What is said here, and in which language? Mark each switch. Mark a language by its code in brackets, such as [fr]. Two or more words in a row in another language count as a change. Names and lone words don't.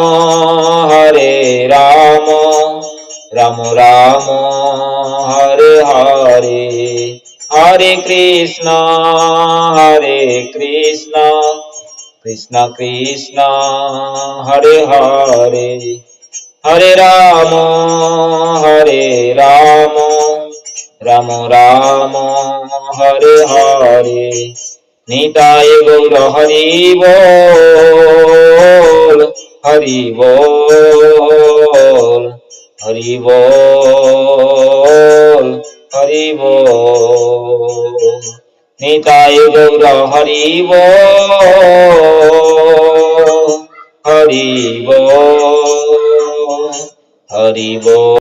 [sa] রাম রাম হরে হরে, হরে কৃষ্ণ কৃষ্ণ কৃষ্ণ হরে হরে, হরে রাম রাম রাম হরে হরে। [bn] নিতাই গৌর হরি বল, হরি বল, হরি বল, হরি বল। নিতাই গৌর হরি বল, হরি বল, হরি বল।